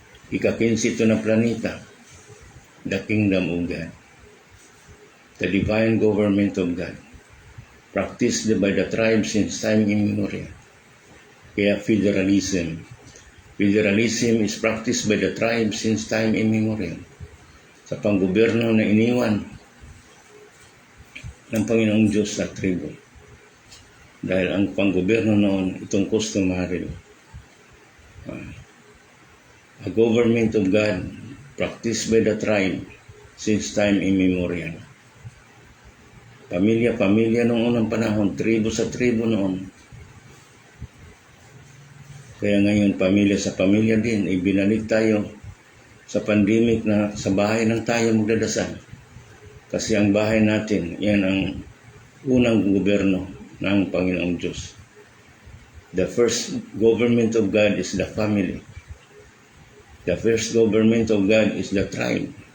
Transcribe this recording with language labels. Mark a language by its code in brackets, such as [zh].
[tl] Ika-15 ito na planeta, [en] the kingdom of God, the divine government of God, practiced by the tribes since time immemorial. Kaya federalism is practiced by the tribes since time immemorial. [tl] Sa panggobyerno na iniwan ng Panginoong Diyos sa tribo. Dahil ang panggobyerno noon, itong [en] customary a government of God practiced by the tribe since time immemorial. [tl] Pamilya-pamilya noong unang panahon, tribo sa tribo noon. Kaya ngayon, pamilya sa pamilya din, ibinalik tayo sa pandemic na sa bahay lang tayo magdadasal. Kasi ang bahay natin, yan ang unang gobyerno ng Panginoong Diyos. [en] The first government of God is the family. The first government of God is the tribe.